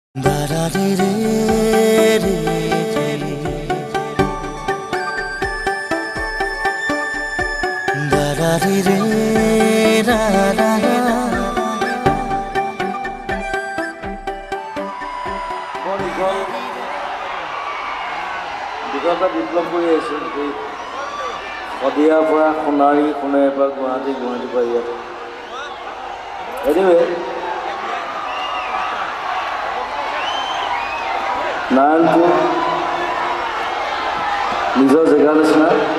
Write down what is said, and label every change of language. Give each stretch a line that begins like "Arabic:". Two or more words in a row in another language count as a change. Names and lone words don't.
Assamese: Da da dee dee dee da da dee dee da da da বিগত বিপ্লৱ কৰি আহিছোঁ এই শদিয়াৰ পৰা সোণাৰী সোণাৰীৰ পৰা গুৱাহাটীৰ পৰা ইয়াত এনিৱে নাৰায়ণপুৰ নিজৰ জেগাৰ নিচিনা